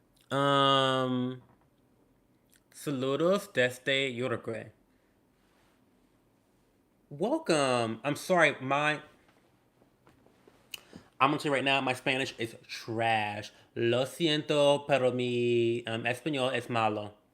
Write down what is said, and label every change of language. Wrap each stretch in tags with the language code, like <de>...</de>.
<es>Um, Saludos desde Uruguay.</es> <en>Welcome. I'm sorry, I'm gonna tell you right now, my Spanish is trash.</en> <es>Lo siento, pero mi español es malo.</es>